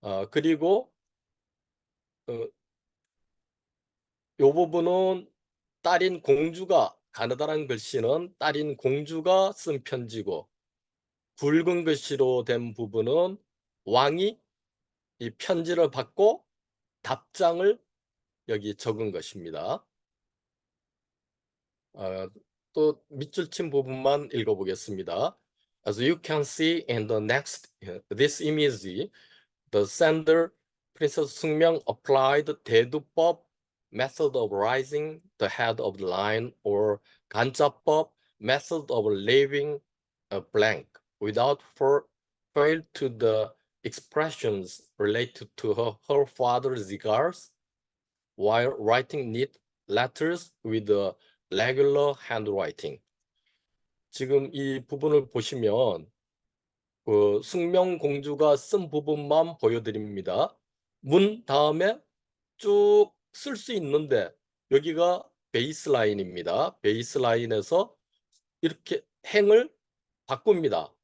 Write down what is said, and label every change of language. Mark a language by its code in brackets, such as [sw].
[ko] 그리고 요 부분은 딸인 공주가, 가느다란 글씨는 딸인 공주가 쓴 편지고, 굵은 글씨로 된 부분은 왕이 이 편지를 받고 답장을 여기 적은 것입니다. 또 밑줄 친 부분만 읽어보겠습니다. [en] As you can see in the next, this image, the sender, Princess Sungmyeong, applied 대두법 method of raising the head of the line or 간자법 method of leaving a blank without fail to the expressions related to her father's regards while writing neat letters with the regular handwriting. [ko] 지금 이 부분을 보시면 그 숙명공주가 쓴 부분만 보여드립니다. 문 다음에 쭉 쓸 수 있는데 여기가 베이스라인입니다. 베이스라인에서 이렇게 행을 바꿉니다.